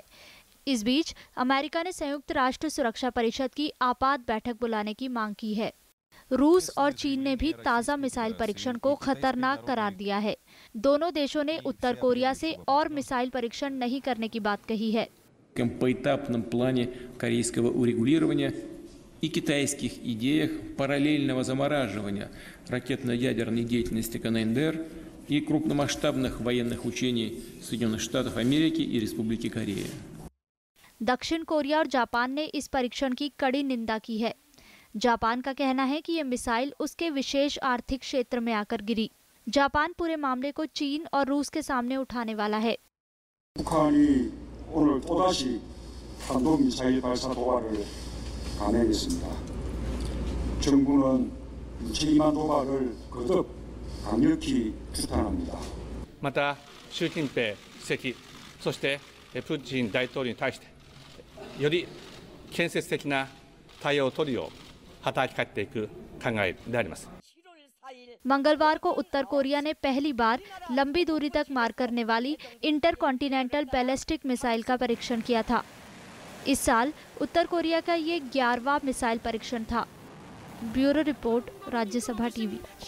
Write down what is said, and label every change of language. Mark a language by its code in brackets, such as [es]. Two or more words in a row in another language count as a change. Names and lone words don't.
[hi] इस बीच अमेरिका ने संयुक्त राष्ट्र सुरक्षा परिषद की आपात बैठक बुलाने की मांग की है। रूस और चीन ने भी ताज़ा मिसाइल परीक्षण को खतरनाक करार दिया है। दोनों देशों ने उत्तर कोरिया से और मिसाइल परीक्षण नहीं करने की बात कही है। [ru] Поэтапном плане корейского урегулирования и китайских идеях параллельного замораживания ракетно-ядерной деятельности КНДР и крупномасштабных военных учений Соединенных Штатов Америки и Республики Корея। [hi] दक्षिण कोरिया और जापान ने इस परीक्षण की कड़ी निंदा की है। जापान का कहना है कि ये मिसाइल उसके विशेष आर्थिक क्षेत्र में आकर गिरी। जापान पूरे मामले को चीन और रूस के सामने उठाने वाला है। [ko] 북한이 오늘 또다시 탄도미사일 발사 도발을 감행했습니다. 정부는 무책임한 도발을 거듭 강력히 규탄합니다. [ja] また習近平主席そしてプーチン大統領に対してより建設的な対応を取るよう働きかけていく考えであります。 [hi] मंगलवार को उत्तर कोरिया ने पहली बार लंबी दूरी तक मार करने वाली [en] intercontinental ballistic missile [hi] का परीक्षण किया था। इस साल उत्तर कोरिया का ये 11वां मिसाइल परीक्षण था। ब्यूरो रिपोर्ट, राज्यसभा टीवी।